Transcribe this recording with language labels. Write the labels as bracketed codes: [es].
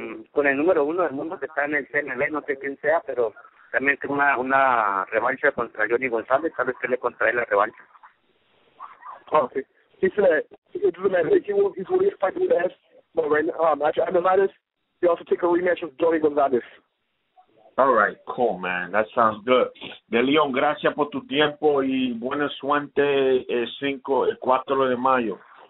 [es] Con el número 1 del mundo que está en el CNL, no sé quién sea, pero también tengo una revancha contra Johnny González, tal vez que le contrae la revancha. [en] Okay. He said it doesn't matter. He's willing to fight with the S, but right now, after Abner Mares, he also take a rematch with Johnny González. All right, cool, man. That sounds good. [es] De Leon, gracias por tu tiempo y buena suerte el 4 de mayo.